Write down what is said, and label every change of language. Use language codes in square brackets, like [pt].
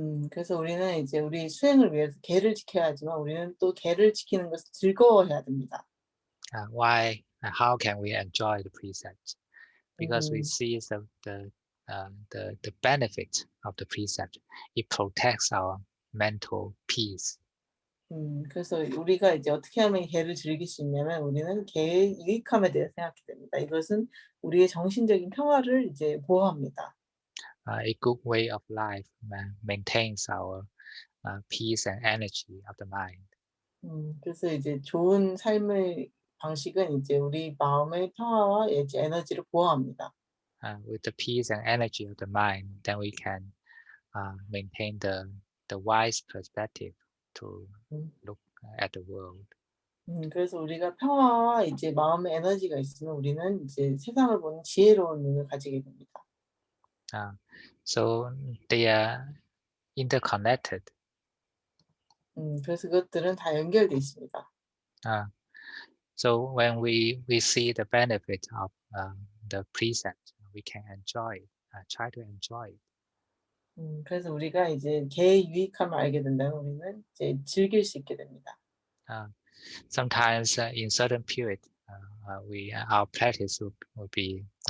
[ko] 그래서 우리는 이제 우리 수행을 위해서 계를 지켜야 하지만 우리는 또 계를 지키는 것을 즐거워해야 됩니다. [en] Why? How can we enjoy the precepts? Because we see the benefit of the precept. It protects our mental peace. [ko] 그래서 우리가 이제 어떻게 하면 계를 즐길 수 있냐면 우리는 계의 유익함에 대해 생각하게 됩니다. 이것은 우리의 정신적인 평화를 이제 보호합니다. [en] A good way of life maintains our peace and energy of the mind. [ko] 그래서 이제 좋은 삶의 방식은 이제 우리 마음의 평화와 이제 에너지를 보호합니다. [en] With the peace and energy of the mind, then we can maintain the wise perspective to look at the world. [ko] 그래서 우리가 평화와 이제 마음의 에너지가 있으면 우리는 이제 세상을 보는 지혜로운 눈을 가지게 됩니다. [en] So they are interconnected. [ko] 그래서 그것들은 다 연결돼 있습니다. [en] So when we see the benefit of the precept, we can enjoy it. Try to enjoy it. [ko] 그래서 우리가 이제 개의 유익함을 알게 된다면 우리는 이제 즐길 수 있게 됩니다. [en] Sometimes in certain period, our practice will be